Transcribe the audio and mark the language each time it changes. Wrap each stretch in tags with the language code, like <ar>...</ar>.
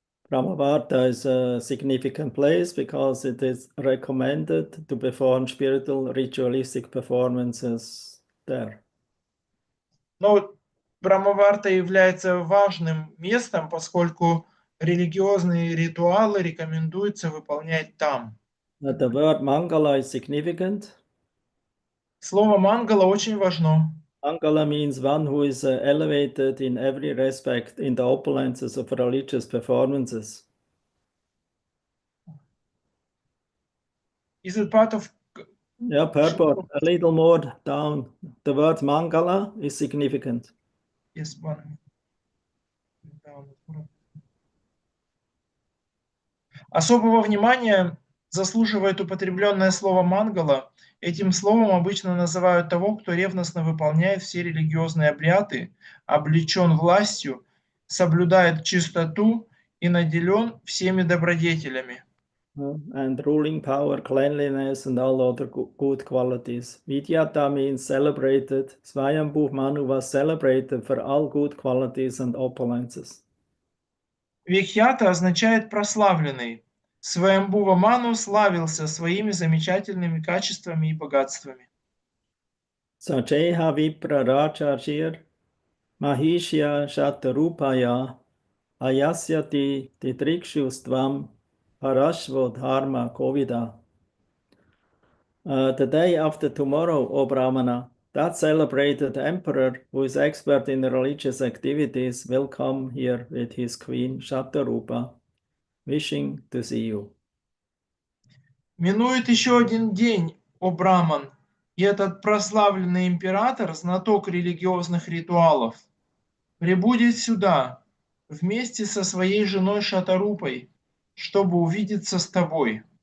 <en>Brahmavarta is a significant place because it is recommended to perform spiritual ritualistic performances there.</en> <ru>Но Брамаварта является важным местом, поскольку религиозные ритуалы рекомендуется выполнять там.</ru> <en>The word Mangala is significant.</en> <ru>Слово мангала очень важно.</ru> <en>Mangala means one who is elevated in every respect in the opulences of religious performances. Is it part of... Yeah, purport, a little more down. The word Mangala is significant. Yes, one.</en> <ru>Особого внимания заслуживает употребленное слово мангала. Этим словом обычно называют того, кто ревностно выполняет все религиозные обряды, облечен властью, соблюдает чистоту и наделен всеми добродетелями.</ru> <en>And ruling power, cleanliness, and all other good qualities. Vidyata means celebrated. Swayambhu Manu was celebrated for all good qualities and opulences.</en> <ru>Викхята означает прославленный. Сваямбува Ману славился своими замечательными качествами и богатствами.</ru> <sa>Sacheha Vipra Rachachir Mahishya Shatarupaya Ayasyati Titrikshustvam Parashvo Dharma Kovida.</sa> <en>The day after tomorrow, O Brahmana, that celebrated emperor who is expert in religious activities will come here with his queen Shatarupa, wishing to see you.</en> <ru>Минует еще один день, о Браман, и этот прославленный император, знаток религиозных ритуалов, прибудет сюда вместе со своей женой Шатарупой, чтобы увидеться с тобой.</ru>